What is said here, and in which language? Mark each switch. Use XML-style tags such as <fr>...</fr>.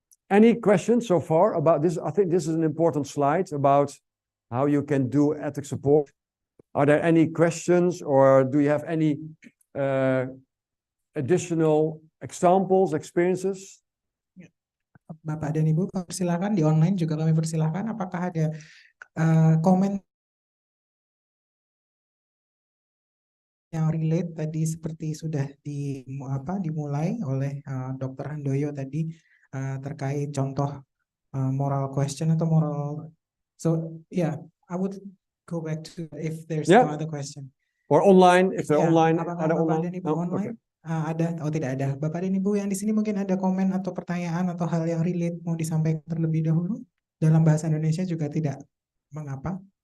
<en>Any questions so far about this? I think this is an important slide about how you can do ethics support. Are there any questions, or do you have any additional examples, experiences?</en> <id>Bapak dan Ibu, silakan di online juga kami persilahkan. Apakah ada komen yang relate tadi seperti sudah dimulai oleh Dr. Handoyo tadi terkait contoh moral question atau moral.</id> <en>So yeah, I would go back to if there's no other question. Or online, if they're online,</en> <id>apakah ada Bapak online? dan Ibu online? Ada, tidak ada. Bapak dan Ibu yang di sini mungkin ada komen atau pertanyaan atau hal yang relate mau disampaikan terlebih dahulu dalam bahasa Indonesia juga tidak mengapa.</id>